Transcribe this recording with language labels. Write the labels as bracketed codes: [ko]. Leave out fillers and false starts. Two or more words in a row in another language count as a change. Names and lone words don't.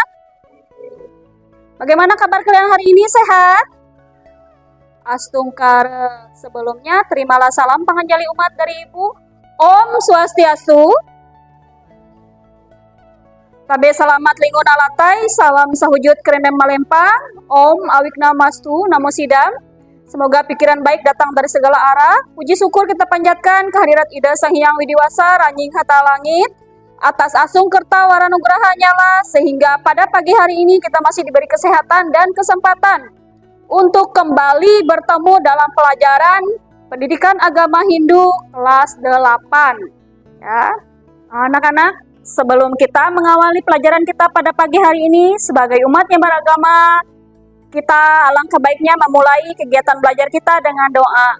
[id] Bagaimana kabar kalian hari ini, sehat? Astungkara. Sebelumnya terimalah salam panganjali umat dari Ibu. [sa] Om Swastiastu. [nij] Tabe selamat lingkungan alatai, salam sahujud kerendam malempang. [sa] Om awikna mastu namo sidam. [id] Semoga pikiran baik datang dari segala arah. Puji syukur kita panjatkan kehadirat Ida Sang Hyang Widiwasa Ranjing Hata Langit atas asung kerta waranugraha nyala, sehingga pada pagi hari ini kita masih diberi kesehatan dan kesempatan untuk kembali bertemu dalam pelajaran Pendidikan Agama Hindu kelas 8. Ya, anak-anak, sebelum kita mengawali pelajaran kita pada pagi hari ini sebagai umat yang beragama, kita alangkah baiknya memulai kegiatan belajar kita dengan doa.